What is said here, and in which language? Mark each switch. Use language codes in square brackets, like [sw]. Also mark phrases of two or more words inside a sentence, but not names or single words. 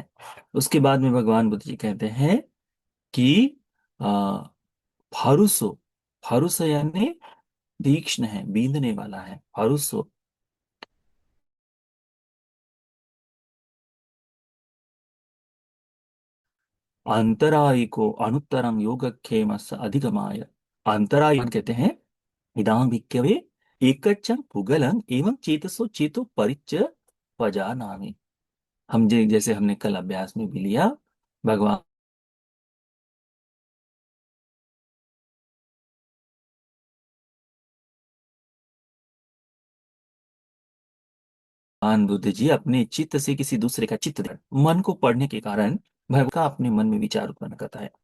[hi] उसके बाद में भगवान बुद्ध जी कहते हैं कि आ, फारुसो, फारुस यानी तीक्ष्ण है, बींधने वाला है, फारुसो। [pi] अंतराय को अनुत्तरम योगक्षेम अधिगमाय। [hi] अंतराय कहते हैं [pi] इदाम भिक्खवे एकच्चं पुगलं एवं चेतसो चेतो परिच्च पजानामि। [hi] जैसे हमने कल अभ्यास में भी लिया, भगवान बुद्ध जी अपने चित्त से किसी दूसरे का चित्त मन को पढ़ने के कारण भगवान का अपने मन में विचार उत्पन्न करता है।